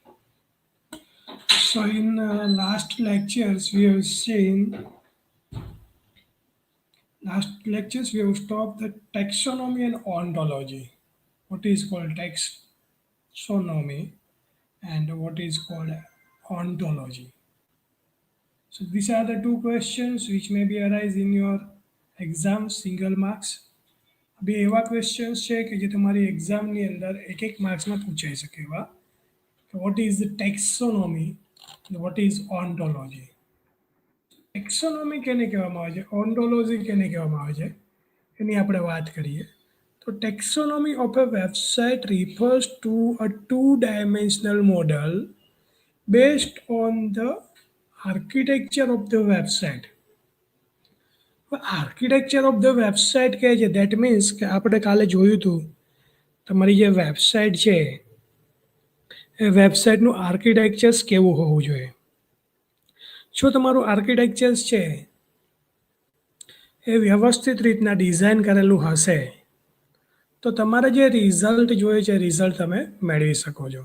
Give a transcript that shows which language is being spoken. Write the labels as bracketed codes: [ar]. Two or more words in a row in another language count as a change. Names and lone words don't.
[en] So in last lectures we have seen we have stopped the taxonomy and ontology. What is called taxonomy and what is called ontology. So these are the two questions which may be arise in your exam single marks. [gu] બે એવા ક્વેશ્ચન્સ છે કે જે તમારી એક્ઝામની અંદર એક માર્ક્સમાં પૂછાઈ શકે એવા. [en] What is the taxonomy and what is ontology? [gu] ટેક્સોનોમી કેને કહેવામાં આવે છે, ઓન્ટોલોજી કેને કહેવામાં આવે છે, એની આપણે વાત કરીએ તો [en] taxonomy of a website refers to a two-dimensional model based on the architecture of the website. architecture of the website [gu] કહે છે [en] that means [gu] કે આપણે કાલે જોયું હતું તમારી જે વેબસાઇટ છે એ વેબસાઇટનું આર્કિટેક્ચર્સ કેવું હોવું જોઈએ. જો તમારું આર્કિટેક્ચર્સ છે એ વ્યવસ્થિત રીતના ડિઝાઇન કરેલું હશે તો તમારે જે રિઝલ્ટ જોઈએ છે રિઝલ્ટ તમે મેળવી શકો છો.